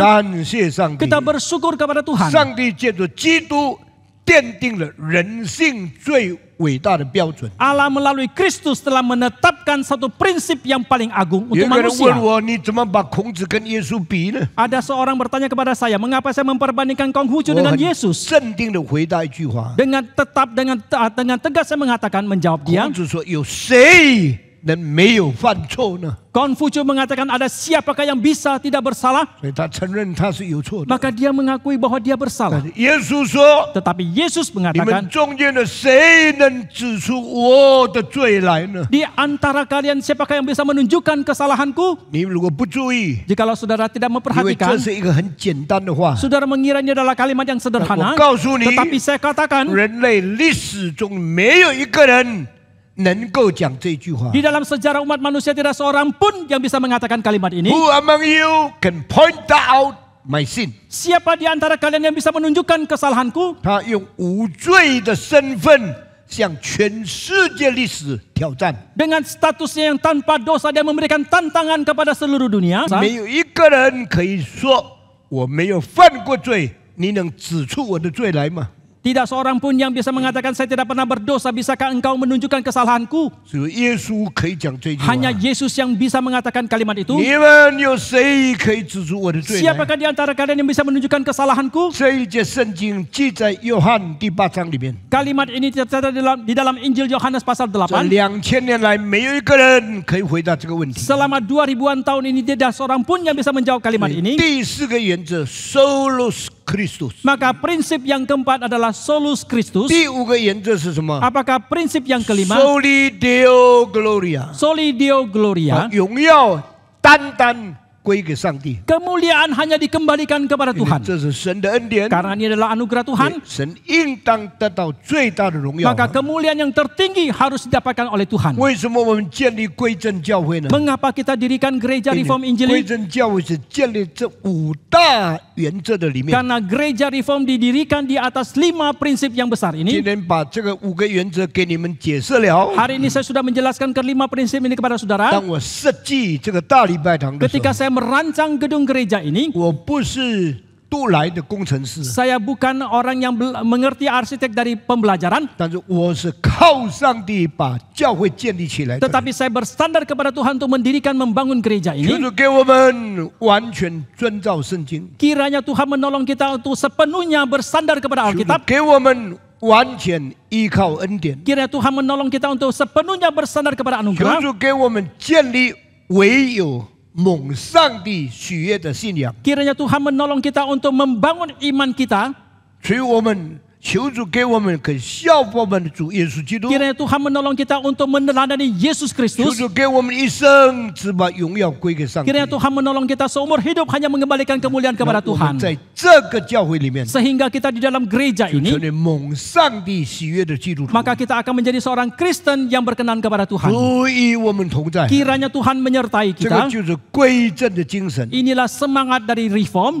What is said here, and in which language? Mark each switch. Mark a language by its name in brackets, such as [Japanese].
[Chinese] 感谢上帝， [Indonesian] Kita bersyukur kepada Tuhan. [Chinese] 上帝借着基督奠定了人性最伟大的标准。 [Indonesian] Allah melalui Kristus telah menetapkan satu prinsip yang paling agung [Chinese] 有一个人 [Indonesian] manusia. [Chinese] 问我，你怎么把孔子跟耶稣比呢？ [Indonesian] Ada seorang bertanya kepada saya, mengapa saya memperbandingkan Konghucu [Chinese] 我 [Indonesian] dengan Yesus? [Chinese] 镇定的回答一句话： [Indonesian] Dengan tegas saya mengatakan, menjawab dia. [Chinese] 孔子说，有谁能没有犯错呢？ [Indonesian] Konghucu mengatakan ada siapakah yang bisa tidak bersalah? [Chinese] 所以他承认他是有错的。 [Indonesian] Maka dia mengakui bahwa dia [Chinese] 但 [Indonesian] bersalah. [Chinese] 是耶稣说， [Indonesian] Tetapi Yesus [Chinese] 你们 [Indonesian] mengatakan, [Chinese] 中间的谁能指出我的罪来呢？ [Indonesian] di antara kalian siapakah yang bisa menunjukkan kesalahanku? [Chinese] 你如果不注意， [Indonesian] Jikalau saudara tidak [Chinese] 因为 [Indonesian] memperhatikan, [Chinese] 这是一个很简单的话。 [Indonesian] saudara mengira ini adalah kalimat yang sederhana. [Chinese] 我告诉你， [Indonesian] Tetapi saya katakan, [Chinese] 人类历史中没有一个人能够讲这句话。 [Indonesian] di dalam sejarah umat manusia tidak seorang pun yang bisa mengatakan kalimat ini. [English] Who among you can point out my sin？ [Indonesian] Siapa di antara kalian yang bisa menunjukkan kesalahanku? [Chinese] 他用无罪的身份向全世界历史挑战。 [Indonesian] Dengan statusnya yang tanpa dosa, dia memberikan tantangan kepada seluruh dunia. [Chinese] 没有一个人可以说我没有犯过罪，你能指出我的罪来吗？ [Indonesian] Tidak seorang pun yang bisa mengatakan saya tidak pernah berdosa. Bisakah engkau menunjukkan kesalahanku? [Chinese] 只有耶稣可以讲这句话。 [Indonesian] Hanya Yesus yang bisa mengatakan kalimat itu. [Chinese] 你们有谁可以指出我的罪来？ [Indonesian] Siapakah di antara kalian yang bisa menunjukkan kesalahanku? [Chinese] 这一节圣经记在约翰第8章里面。 [Indonesian] Kalimat ini tercatat di dalam Injil Yohanes pasal [Chinese] 这 [Indonesian] 8. [Chinese] 2000年来，没有一个人可以回答这个问题。 [Indonesian] Selama 2000-an tahun ini tidak seorang pun yang bisa menjawab kalimat ini. [Chinese] 第4个原则 ，solus Christus。 [Indonesian] Maka prinsip yang keempat adalah solus Christus. [Chinese] 第5个原则是什么 [Indonesian] Apakah prinsip yang kelima? [Latin] ？Soli Deo Gloria。 Soli Deo Gloria. [Chinese] 荣耀单单归给上帝。 [Indonesian] Kemuliaan hanya dikembalikan kepada [Chinese] 因为 [Indonesian] Tuhan. [Chinese] 这是神的恩典， [Indonesian] Karena ini adalah anugerah Tuhan, [Chinese] 神应当得到最大的荣耀。 [Indonesian] maka kemuliaan yang tertinggi harus didapatkan oleh Tuhan. [Chinese] 为什么我们建立归正教会呢？ [Indonesian] Mengapa kita dirikan gereja Reform [Chinese] 归 [Indonesian] Injili? [Chinese] 正教会是建立这5大原则的里面。 [Indonesian] Karena gereja Reform didirikan di atas 5 prinsip yang besar [Chinese] 今 [Indonesian] ini. [Chinese] 天把这个5个原则给你们解释了。 [Indonesian] Hari ini saya sudah menjelaskan ke-5 prinsip ini kepada saudara. [Chinese] 当我设计这个大礼拜堂的时 [Indonesian] Ketika saya merancang gedung gereja ini, [Chinese] 我不是都来的工程师， [Indonesian] saya bukan orang yang mengerti arsitek dari pembelajaran, [Chinese] 但是我是靠上帝把教会建立起来的。 [Indonesian] tetapi saya bersandar kepada Tuhan untuk mendirikan, membangun gereja [Chinese] 求 [Indonesian] ini. [Chinese] 主给我们完全遵照圣经， [Indonesian] Kiranya Tuhan menolong kita untuk sepenuhnya bersandar kepada [Chinese] 求主 [Indonesian] Alkitab. [Chinese] 给我们完全依靠恩典， [Indonesian] Kiranya Tuhan menolong kita untuk sepenuhnya bersandar kepada [Chinese] 求 [Indonesian] anugerah. [Chinese] 主给我们建立唯有蒙上帝喜悦的信仰， [Indonesian] Kiranya Tuhan menolong kita untuk membangun iman kita. [Chinese] 所以我们求主给我们可以效法我们的主耶稣基督， [Indonesian] Kiranya Tuhan menolong kita untuk meneladani Yesus [Chinese] 求 [Indonesian] Kristus. [Chinese] 主给我们一生只把荣耀归给上帝。 [Indonesian] Kiranya Tuhan menolong kita seumur hidup hanya mengembalikan kemuliaan kepada [Chinese] 我们在这个教会里面， [Indonesian] Sehingga kita di dalam gereja [Chinese] 就成为蒙上帝喜悦的基督徒。 [Indonesian] maka kita akan menjadi seorang Kristen yang berkenan kepada Tuhan. [Chinese] 主与我们同在， [Indonesian] Kiranya Tuhan menyertai [Chinese] 这个 [Indonesian] kita. [Chinese] 就是归正的精神。 [Indonesian] Inilah semangat dari Reform.